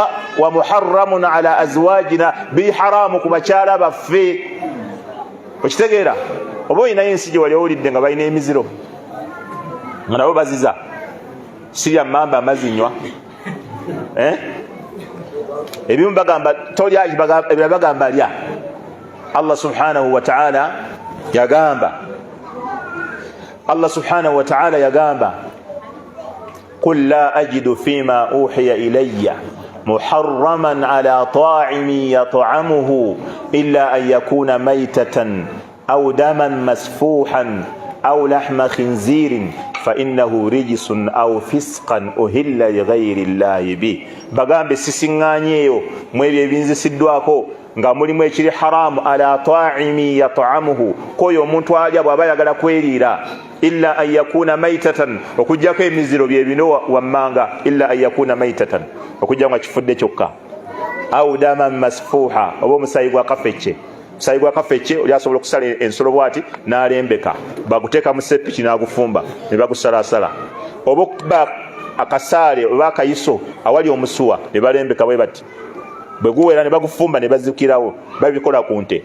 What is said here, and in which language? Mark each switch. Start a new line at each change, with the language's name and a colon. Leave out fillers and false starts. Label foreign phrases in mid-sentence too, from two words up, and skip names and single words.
Arabic: ومحرم على أزواجنا,
Ganda: biri haramu ku bakyala baffe. Okitegeera? Oba olinayo ensi gye wali owulidde nga balina emiziro nga nabo baziza sirya mamba amazinywa, ebimu bagamba tolya, ebirala bagamba lya.
Arabic: الله سبحانه وتعالى yagamba, الله سبحانه وتعالى yagamba, قل لا أجد فيما أوحي إلي محرما على طاعم يطعمه إلا أن يكون ميتة أو دما مسفوحا أو لحم خنزير فإنه رجس أو فسقا أهل لغير الله به.
Ganda: Bagambe sisinganyeyo mwebyo ebinzisiddwako nga mulimu ekiri haramu
Arabic: على طاعم يطعمه,
Ganda: koyo omuntu alya bw'aba ayagala kweriira,
Arabic: إلا أن يكون ميتة,
Ganda: okujjako emiziro bye bino wammanga,
Arabic: إلا أن يكون ميتة,
Ganda: okujja nga kifudde kyokka,
Arabic: أو دما مسفوحا,
Ganda: oba omusayi gwa kafecce. Omusayi gwa kafecce oli asobola okusala ensolo bwati n'alembeka, baguteeka mu seppiki n'agufumba ne bagusalaasala, oba okuba akasaale oba akayiso awali omusuwa ne balembeka bwe bati, bwe guwera ne bagufumba ne bazikirawo, babikola ku nte.